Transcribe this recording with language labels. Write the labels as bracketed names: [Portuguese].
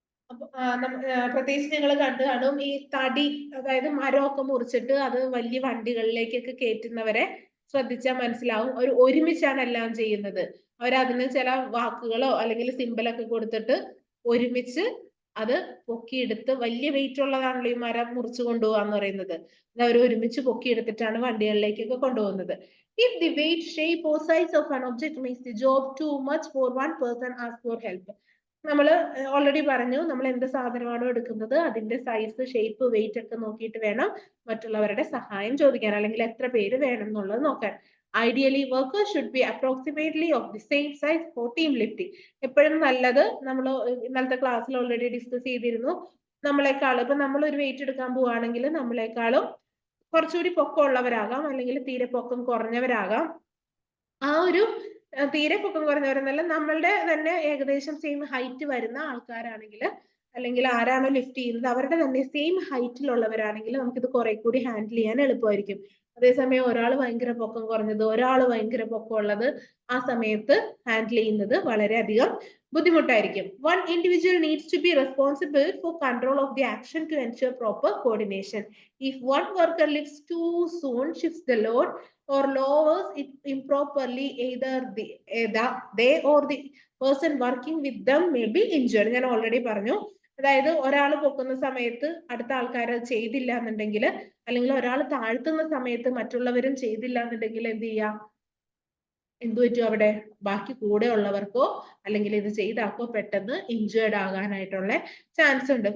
[Malayalam] അപ്പൊ പ്രത്യേകിച്ച് നിങ്ങൾ കണ്ടു കാണും ഈ തടി, അതായത് മരമൊക്കെ മുറിച്ചിട്ട് അത് വലിയ വണ്ടികളിലേക്കൊക്കെ കയറ്റുന്നവരെ ശ്രദ്ധിച്ചാൽ മനസ്സിലാവും, അവർ ഒരുമിച്ചാണ് എല്ലാം ചെയ്യുന്നത്. അവരതിന് ചില വാക്കുകളോ അല്ലെങ്കിൽ സിമ്പലൊക്കെ കൊടുത്തിട്ട് ഒരുമിച്ച് അത് പൊക്കിയെടുത്ത്, വലിയ വെയിറ്റ് ഉള്ളതാണല്ലോ ഈ മരം മുറിച്ചു കൊണ്ടുപോകാന്ന് പറയുന്നത്, അത് അവർ ഒരുമിച്ച് പൊക്കിയെടുത്തിട്ടാണ് വണ്ടികളിലേക്കൊക്കെ കൊണ്ടുപോകുന്നത്. [English] If the weight, shape or size of an object makes the job too much for one person, ask for help. [Malayalam] നമ്മൾ ഓൾറെഡി പറഞ്ഞു, നമ്മൾ എന്ത് സാധനമാണോ എടുക്കുന്നത് അതിന്റെ സൈസ്, ഷേപ്പ്, വെയിറ്റ് ഒക്കെ നോക്കിയിട്ട് വേണം മറ്റുള്ളവരുടെ സഹായം ചോദിക്കാൻ, അല്ലെങ്കിൽ എത്ര പേര് വേണം എന്നുള്ളത് നോക്കാൻ. [English] Ideally workers should be approximately of the same size for team lifting. [Malayalam] എപ്പോഴും നല്ലത്, നമ്മൾ ഇന്നലത്തെ ക്ലാസ്സിൽ ഓൾറെഡി ഡിസ്കസ് ചെയ്തിരുന്നു, നമ്മളെക്കാളും ഇപ്പൊ നമ്മൾ ഒരു വെയിറ്റ് എടുക്കാൻ പോവുകയാണെങ്കിൽ നമ്മളെക്കാളും കുറച്ചുകൂടി പൊക്കം ഉള്ളവരാകാം, അല്ലെങ്കിൽ തീരെ പൊക്കം കുറഞ്ഞവരാകാം. ആ ഒരു തീരെ പൊക്കം കുറഞ്ഞവരെന്നല്ല, നമ്മളുടെ തന്നെ ഏകദേശം സെയിം ഹൈറ്റ് വരുന്ന ആൾക്കാരാണെങ്കിൽ, അല്ലെങ്കിൽ ആരാണോ ലിഫ്റ്റ് ചെയ്യുന്നത് അവരുടെ തന്നെ സെയിം ഹൈറ്റിലുള്ളവരാണെങ്കിൽ നമുക്കിത് കുറെ കൂടി ഹാൻഡിൽ ചെയ്യാൻ എളുപ്പമായിരിക്കും. അതേസമയം ഒരാൾ ഭയങ്കര പൊക്കം കുറഞ്ഞത്, ഒരാൾ ഭയങ്കര പൊക്കം ഉള്ളത്, ആ സമയത്ത് ഹാൻഡിൽ ചെയ്യുന്നത് വളരെയധികം ബുദ്ധിമുട്ടായിരിക്കും. [English] One individual needs to be responsible for control of the action to ensure proper coordination. If one worker lifts too soon, shifts the load, or lowers it improperly, either they or the person working with them may be injured. [Malayalam] ഞാൻ already പറഞ്ഞു, അതായത് ഒരാൾ പൊക്കുന്ന സമയത്ത് അടുത്ത ആൾക്കാർ ചെയ്തില്ല എന്നുണ്ടെങ്കിൽ, അല്ലെങ്കിൽ ഒരാൾ താഴ്ത്തുന്ന സമയത്ത് മറ്റുള്ളവരും ചെയ്തില്ല എന്നുണ്ടെങ്കിൽ എന്ത് ചെയ്യാം, എന്തു പറ്റും, അവിടെ ബാക്കി കൂടെ ഉള്ളവർക്കോ അല്ലെങ്കിൽ ഇത് ചെയ്ത ആൾക്കോ പെട്ടെന്ന് ഇഞ്ചേർഡ് ആകാനായിട്ടുള്ള ചാൻസ് ഉണ്ട്.